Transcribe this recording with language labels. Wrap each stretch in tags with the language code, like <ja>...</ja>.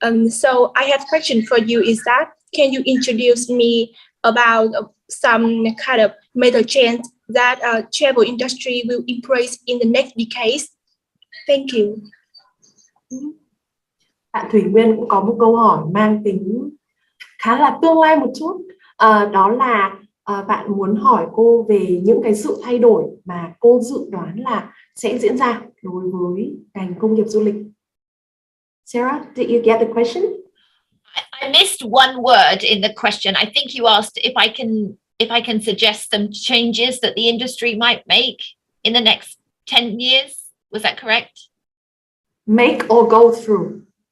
<en>So I have a question for you. Is that can you introduce me about some kind of major change that travel industry will embrace in the next decades? Thank you.</en> <vi>Bạn Thủy Nguyên cũng có một câu hỏi mang tính khá là tương lai một chút. Đó là bạn muốn hỏi cô về những cái sự thay đổi mà cô dự đoán là sẽ diễn ra đối với ngành công nghiệp du lịch.</vi> <en>Sarah, did you get the question? I missed one word in the question. I think you asked if I can suggest some changes that the industry might make in the next 10 years. Was that correct? Make or go through.</en>